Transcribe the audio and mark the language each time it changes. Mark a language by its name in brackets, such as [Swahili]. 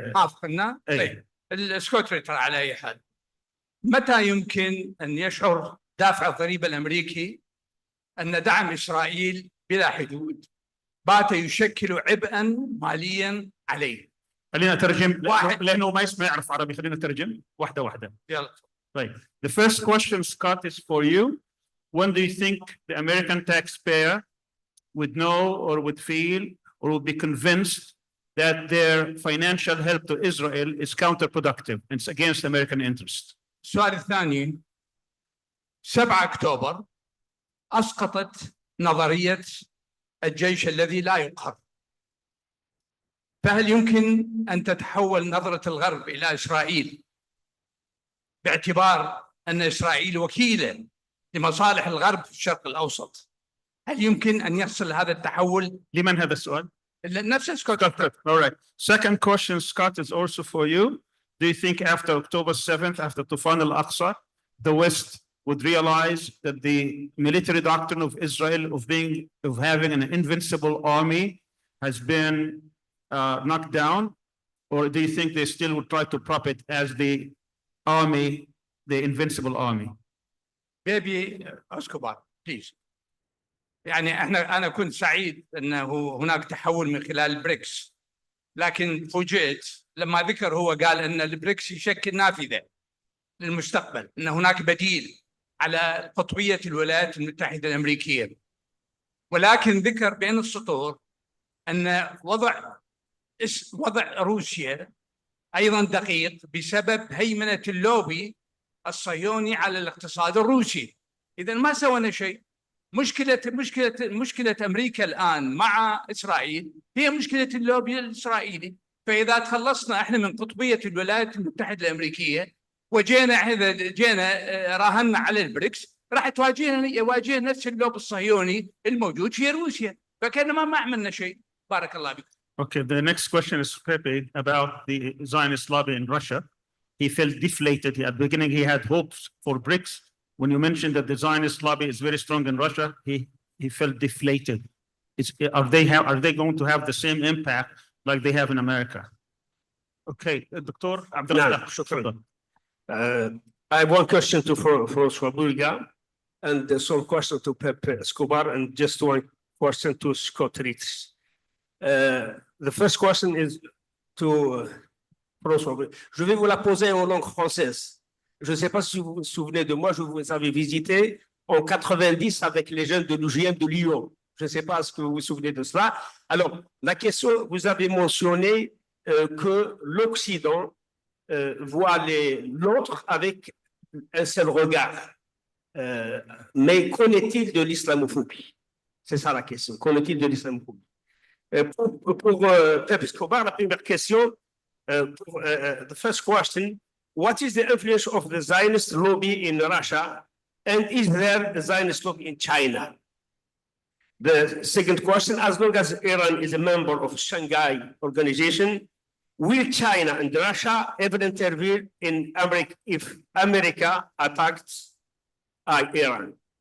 [Arabic] فقدناه؟ طيب سكوت ريتشر على أي حال، متى يمكن أن يشعر دافع الضريبة الأمريكي أن دعم إسرائيل بلا حدود بات يشكل عبئا ماليا عليه؟ خلينا نترجم لأنه ما يسمع يعرف عربي. خلينا نترجم واحدة واحدة. يلا. [English] Right. The first question, Scott, is for you. When do you think the American taxpayer would know or would feel or would be convinced that their financial help to Israel is counterproductive and it's against American interest? [Arabic] السؤال الثاني، 7 أكتوبر أسقطت نظرية الجيش الذي لا يقهر. فهل يمكن أن تتحول نظرة الغرب إلى إسرائيل باعتبار أن إسرائيل وكيلة لمصالح الغرب في الشرق الأوسط؟ هل يمكن أن يحصل هذا التحول؟ لمن هذا السؤال؟ نفس سكوت. [English] All right. Second question, Scott, is also for you. Do you think after October 7th, after Toufan Al-Aqsa, the West would realize that the military doctrine of Israel of having an invincible army has been knocked down? Or do you think they still would try to prop it as the army, the invincible army? [Arabic] Baby اسكوبار بليز. يعني أنا كنت سعيد أنه هناك تحول من خلال البريكس، لكن فوجئت لما ذكر هو قال أن البريكس يشكل نافذة للمستقبل، أن هناك بديل على قطبية الولايات المتحدة الأمريكية. ولكن ذكر بين السطور أن وضع روسيا أيضا دقيق بسبب هيمنة اللوبي الصهيوني على الاقتصاد الروسي. إذا ما سوينا شيء. مشكلة أمريكا الآن مع إسرائيل هي مشكلة اللوبي الإسرائيلي. فإذا تخلصنا إحنا من قطبية الولايات المتحدة الأمريكية جينا راهنا على البريكس، راح يواجهنا نفس اللوب الصهيوني الموجود في روسيا، فكأنما ما عملنا شيء. بارك الله بك. [English] Okay, the next question is Pepe about the Zionist lobby in Russia. He felt deflated. At the beginning, he had hopes for BRICS. When you mentioned that the Zionist lobby is very strong in Russia, he felt deflated. Are they going to have the same impact like they have in America? Okay, Dr. Abdullah. I have one question to François Bourga and some question to Pepe Escobar and just one question to Scott Ritz. The first question is to François Bourga. [French] Je vais vous la poser en langue française. Je ne sais pas si vous vous souvenez de moi, je vous avais visité en 90 avec les jeunes de l'UGM de Lyon. Je ne sais pas ce que vous vous souvenez de cela. Alors, la question, vous avez mentionné que l'Occident voit l'autre avec un seul regard. Mais qu'en est-il de l'islamophobie? C'est ça la question. Qu'en est-il de l'islamophobie? Pour Pep Escobar, la première question, [English] the first question, what is the influence of the Zionist lobby in Russia, and is there a Zionist lobby in China? The second question, as long as Iran is a member of Shanghai Organization, will China and Russia ever intervene in America if America attacked Iran?